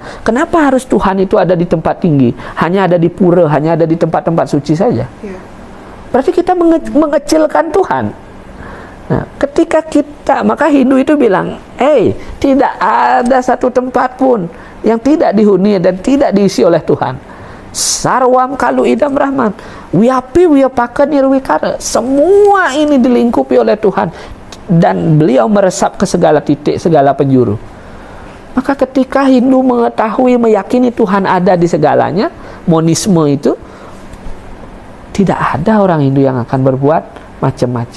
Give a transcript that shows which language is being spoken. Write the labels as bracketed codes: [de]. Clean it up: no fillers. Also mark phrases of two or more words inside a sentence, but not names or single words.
[id] Kenapa harus Tuhan itu ada di tempat tinggi? Hanya ada di pura, hanya ada di tempat-tempat suci saja. Berarti kita mengecilkan Tuhan. Nah, ketika kita, maka Hindu itu bilang, tidak ada satu tempat pun yang tidak dihuni dan tidak diisi oleh Tuhan. [sa] Sarwam kalu idam Brahman, wiapi wiapaka nirwikara. [id] Semua ini dilingkupi oleh Tuhan, dan beliau meresap ke segala titik, segala penjuru. Maka ketika Hindu mengetahui, meyakini Tuhan ada di segalanya, monisme itu, tidak ada orang Hindu yang akan berbuat macam-macam.